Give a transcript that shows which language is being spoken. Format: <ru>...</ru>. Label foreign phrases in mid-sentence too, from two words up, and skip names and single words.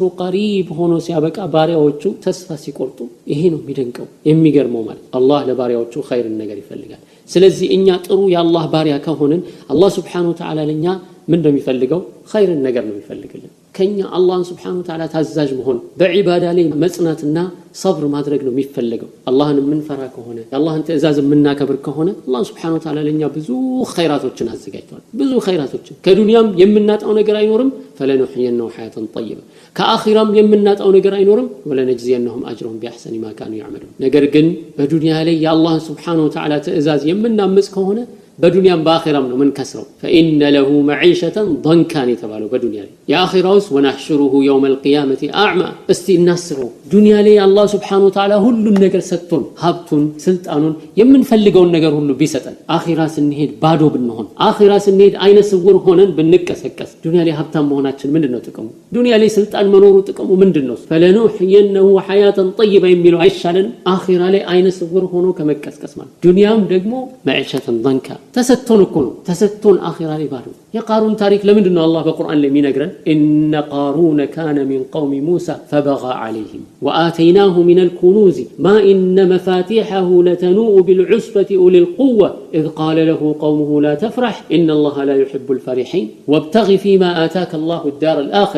<am>ቀሪብ ሆኖ ሲያበቃ ባሪያዎቹ ተስፋ ሲቆርጡ ይሄ ነው የሚደንቀው የሚገርመው ማለት አላህ ለባሪያዎቹ ኸይርን ነገር ይፈልጋል ስለዚህ እኛ ጥሩ የአላህ ባሪያ ከሆነን አላህ</am> <ar>سبحانه وتعالى</ar> <am>ለኛ ምን እንደሚፈልገው ኸይርን ነገር ነው የሚፈልግልን ከኛ አላህን</am> <ar>سبحانه وتعالى</ar> <am>ታዛዥ መሆን በዒባዳ ላይ መጽናትና صبر ማድረግ ነው የሚፈልገው አላህን የምንፈራ ከሆነ የአላህን ትእዛዝ የምናከብር ከሆነ አላህ</am> <ar>سبحانه وتعالى</ar> <am>ለኛ ብዙ ኸይራቶችን አዘጋጅቷል ብዙ ኸይራቶችን ከዱንያም የምናጣው ነገር አይኖርም</am> <ar>فلنحيينه حياة طيبة</ar> <am>ከአኺራም የምናጣው ነገር አይኖርም</am> <ar>ولنجزينهم أجرهم بأحسن ما كانوا يعملون</ar> <am>ነገር ግን በዱንያ ላይ የአላህን</am> <ar>سبحانه وتعالى</ar> <am>ትእዛዝ የምናምጽ ከሆነ በዱንያም በአኺራም ነው ምን ከስረው</am> <ar>فإن له معيشة ضنكا</ar> <am>የተባለው በዱንያ ላይ የአኺራውስ</am> <ar>ونحشره يوم القيامة أعمى</ar> <am>እስቲ እናስበው ዱንያ ላይ አላህ</am> <ar>سبحانه وتعالى</ar> <am>ሁሉን ነገር ሰጥቶን ሀብቱን ስልጣኑን የምንፈልገውን ነገር ሁሉ ቢሰጠን አኺራ ስንሄድ ባዶ ብንሆን አኺራ ስንሄድ አይነ ስውር ሆነን ብንቀሰቀስ ዱንያ ላይ ሀብታም መሆናችን ምንድነው ጥቅሙ ዱንያ ላይ ስልጣን መኖሩ ጥቅሙ ምንድነው</am> <ar>فلنحيينه حياة طيبة</ar> <am>የሚለው አይሻለንም አኺራ ላይ አይነ ስውር ሆኖ ከመቀስቀስ ማለት ዱንያም ደግሞ</am> <ar>معيشة ضنكا</ar> <am>ተሰጥቶን እኮ ነው ተሰጥቶን አኺራ ላይ ባዶ የቃሩን ታሪክ ለምንድነው አላህ በቁርአን ላይ የሚነግረን</am> <ar>ان قارون كان من قوم موسى فبغى عليهم وآتيناه من الكنوز ما إن مفاتيحه لتنوء بالعصبة أولي القوة إذ قال له قومه لا تفرح إن الله لا يحب الفرحين وابتغ فيما آتاك الله الدار الآخرة</ar>